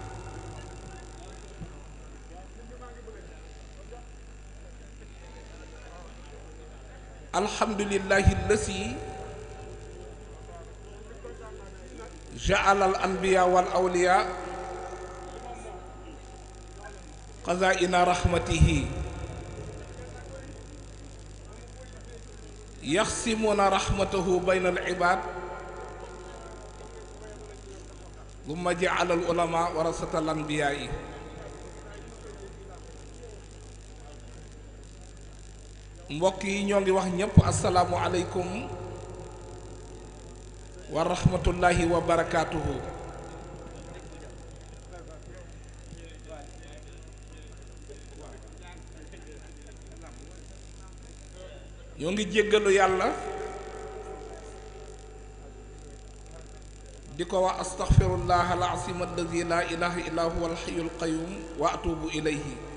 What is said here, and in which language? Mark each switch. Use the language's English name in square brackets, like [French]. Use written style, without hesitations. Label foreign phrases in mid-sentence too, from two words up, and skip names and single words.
[Arabic] الحمد لله الذي جعل الأنبياء والأولياء خزائن رحمته يقسمون رحمته بين العباد ثم جعل العلماء ورثة الأنبياء [Wolof] mbokk yi ñoo ngi wax ñépp [Arabic] السلام عليكم ورحمة الله وبركاته [Wolof] ñoo ngi jéggalu yàlla di ko wax [Arabic] أستغفر الله العظيم الذي لا إله إلا هو الحي القيوم وأتوب إليه